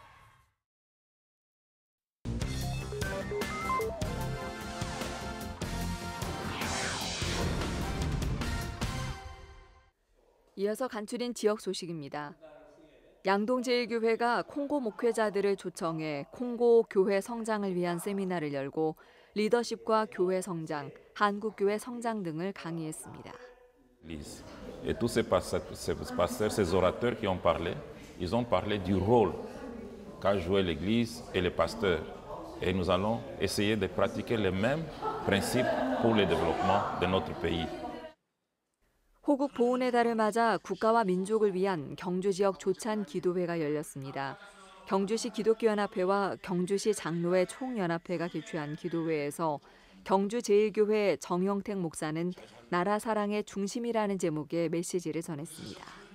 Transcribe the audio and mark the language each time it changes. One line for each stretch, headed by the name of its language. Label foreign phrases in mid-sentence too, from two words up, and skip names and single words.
Korean: 이어서 간추린 지역 소식입니다. 양동제일교회가 콩고 목회자들을 초청해 콩고 교회 성장을 위한 세미나를 열고 리더십과 교회 성장, 한국교회 성장 등을 강의했습니다.
French: Et tous ces pasteurs, ces orateurs qui ont parlé, ils ont parlé du rôle qu'a joué l'Église et les pasteurs. Et nous allons essayer de pratiquer les mêmes principes pour le développement de notre pays.
Korean: 호국 보훈의 달을 맞아 국가와 민족을 위한 경주 지역 조찬 기도회가 열렸습니다. 경주시 기독교연합회와 경주시 장로회 총연합회가 개최한 기도회에서 경주제일교회 정영택 목사는 나라 사랑의 중심이라는 제목의 메시지를 전했습니다.